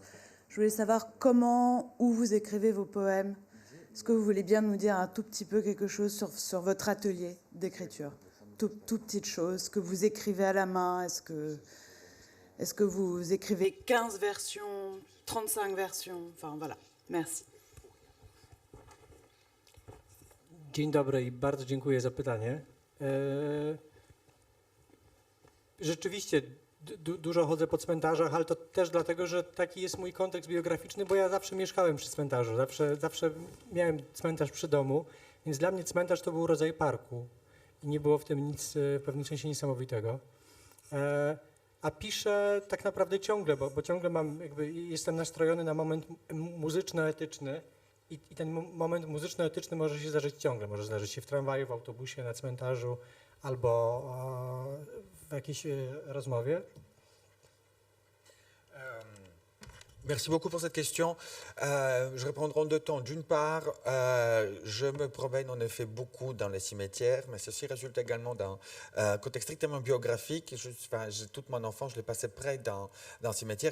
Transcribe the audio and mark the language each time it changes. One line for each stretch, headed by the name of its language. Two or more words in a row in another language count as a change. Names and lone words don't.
French: Je voulais savoir où vous écrivez vos poèmes. Est-ce que vous voulez bien nous dire un tout petit peu quelque chose sur votre atelier d'écriture? Toute petite chose que vous écrivez à la main. Est-ce que vous écrivez 15 versions, 35 versions? Enfin, voilà. Merci.
Polish: Dzień dobry i bardzo dziękuję za pytanie. Rzeczywiście dużo chodzę po cmentarzach, ale to też dlatego, że taki jest mój kontekst biograficzny, bo ja zawsze mieszkałem przy cmentarzu, zawsze miałem cmentarz przy domu, więc dla mnie cmentarz to był rodzaj parku i nie było w tym nic w pewnym sensie niesamowitego. A piszę tak naprawdę ciągle, bo ciągle jestem nastrojony na moment muzyczno-etyczny i ten moment muzyczno-etyczny może się zdarzyć ciągle. Może zdarzyć się w tramwaju, w autobusie, na cmentarzu albo w jakiejś rozmowie.
French: Merci beaucoup pour cette question. Je répondrai en deux temps. D'une part, je me promène en effet beaucoup dans les cimetières, mais ceci résulte également d'un contexte strictement biographique. Toute mon enfance, je l'ai passé près d'un cimetière.